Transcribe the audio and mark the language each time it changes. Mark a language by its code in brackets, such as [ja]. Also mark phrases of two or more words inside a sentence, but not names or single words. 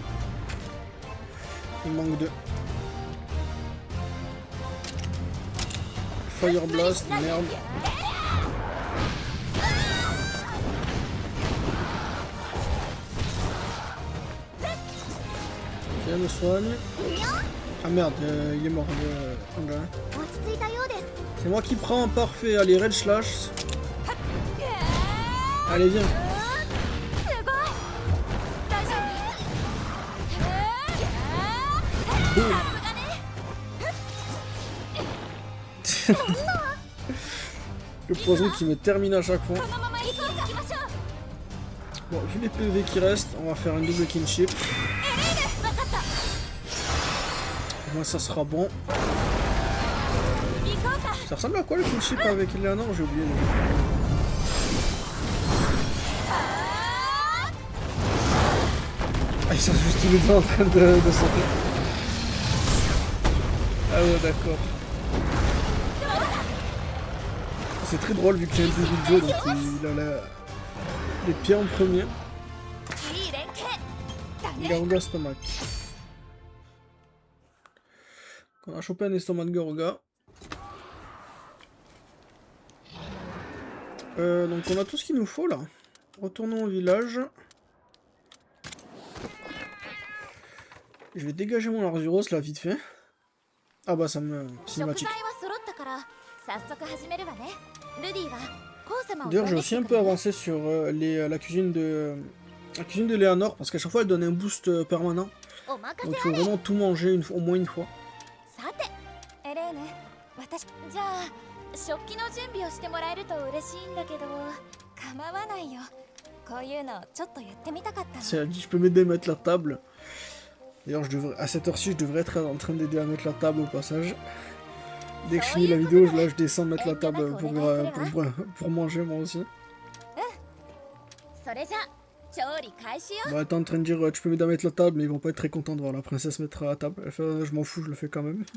[fr] Il manque 2. [en] Fire Blast, [fr] merde. Ok. Viens, me soigne. Ah merde, il est mort le Panga. [ja] 落ち着いたようです。 [fr] C'est moi qui prends, parfait. Allez, [en] Red Slash. [fr] Allez, viens. [ja] すごい大丈夫 [fr] Boum. Le poison qui me termine à chaque fois. [ja] このまま行こうか行きましょう [fr] Bon, vu les PV qui restent, on va faire une double kinship. Moi, ça sera bon. [ja] 行こうか [fr] Ça ressemble à quoi le kinship avec Eleanor? J'ai oublié. Ah, ils sont juste tous les deux en train de sauter. Ah ouais, d'accord. C'est très drôle vu qu'il y a un début de jeu, donc il a les pieds en premier. [ja] いい連携だ [fr] Il [ja] ね [fr] a Gorga Stomach. On a chopé un estomac de Gorga. Donc on a tout ce qu'il nous faut là. Retournons au village. Je vais dégager mon Arzuros là vite fait. Ah bah ça me... [ja] 食 [fr] cinématique. [ja] 材は揃ったから早速始めるわね。ルディはコウ様を [fr] D'ailleurs j'ai [ja] 呼んで [fr] aussi [ja] き [fr] un [ja] て [fr] peu [ja] くれる [fr] avancé sur la cuisine de... La cuisine de Léonore parce qu'à chaque fois elle donne un boost permanent. [ja] お任 [fr] Donc [ja] せ [fr] il faut vraiment tout manger au moins une fois. [ja] さてエレーヌ私じゃあ食器の準備をしてもらえると嬉しいんだけど。構わないよこういうのちょっとやってみたかったの [fr] Si elle dit je peux m'aider à mettre la table. D'ailleurs à cette heure-ci je devrais être en train d'aider à mettre la table au passage. Dès que je finis la vidéo, là je descends mettre la table pour manger moi aussi. [ja] それじゃ調理開始よ。 [fr] Bah t'es en train de dire tu peux m'aider à mettre la table mais ils vont pas être très contents de voir la princesse mettre la table. Elle fait je m'en fous, je le fais quand même.